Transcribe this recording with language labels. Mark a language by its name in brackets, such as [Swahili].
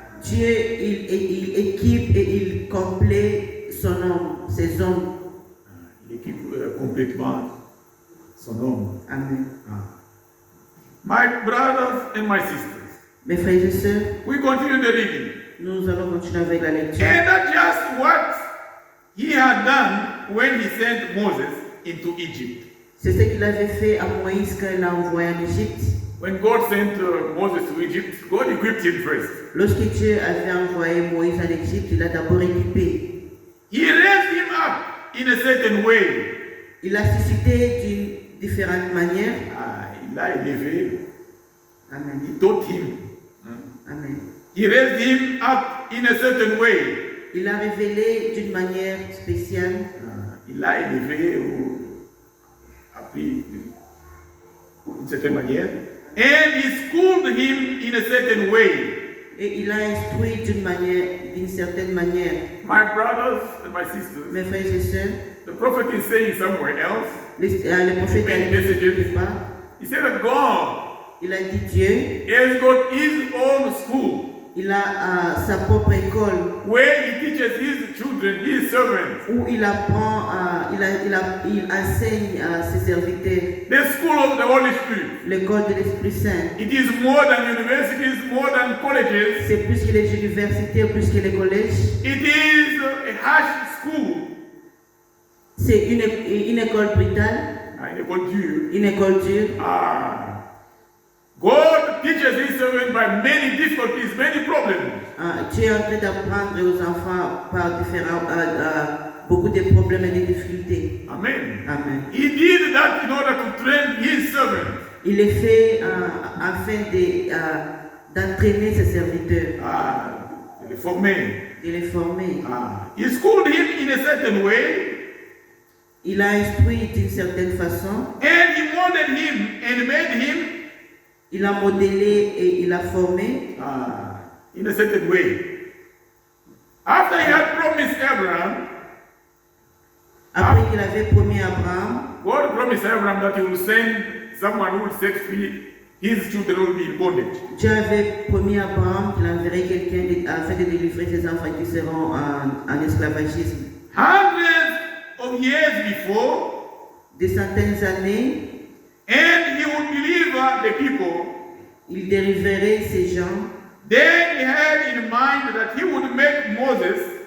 [French] Dieu, il équipe et il complète son homme, ses hommes. Il équipe complètement son homme. Amen. [English] My brothers and my sisters, [French] Mes frères et sœurs, [English] we continue the reading. [French] nous allons continuer avec la lecture. [English] And that's just what He had done when He sent Moses into Egypt. [French] C'est ce qu'il avait fait à Moïse quand il l'a envoyé en Égypte. [English] When God sent Moses to Egypt, God equipped him first. [French] Lorsque Dieu avait envoyé Moïse en Égypte, il l'a d'abord équipé. [English] He raised him up in a certain way. [French] Il l'a suscité d'une différente manière. Il l'a élevé. Amen. [English] He taught him. Amen. He raised him up in a certain way. [French] Il l'a révélé d'une manière spéciale. Il l'a élevé ou appris d'une certaine manière. [English] And he schooled him in a certain way. [French] Et il l'a instruit d'une certaine manière. [English] My brothers and my sisters, [French] Mes frères et sœurs, [English] the prophet is saying somewhere else. [French] le prophète a dit quelque part, [English] He said that God [French] il a dit Dieu, [English] has got his own school [French] il a sa propre école [English] where he teaches his children, his servants. [French] où il apprend, il enseigne à ses serviteurs. [English] The school of the Holy Spirit. [French] L'école de l'Esprit Saint. [English] It is more than universities, more than colleges. [French] C'est plus que les universités, plus que les collèges. [English] It is a harsh school. [French] C'est une école brutale, Une école dure. une école dure. [English] God teaches his servants by many difficulties, many problems. [French] Dieu est en train d'apprendre aux enfants par beaucoup de problèmes et de difficultés. Amen. Amen. [English] He did that in order to train his servants. [French] Il est fait afin d'entraîner ses serviteurs, de les former. de les former. [English] He schooled him in a certain way, [French] Il a instruit d'une certaine façon, [English] and he molded him and made him [French] il a modélé et il a formé [English] in a certain way. After he had promised Abraham, [French] après qu'il avait promis à Abraham. [English] God promised Abraham that he will send someone who will set free his children who will be in bondage. [French] Dieu avait promis à Abraham qu'il enverrait quelqu'un afin de délivrer ses enfants qui seront en esclavagisme. [English] Hundreds of years before, [French] Des centaines d'années, [English] and he would deliver the people. [French] il délivrerait ces gens. [English] Then he had in mind that he would make Moses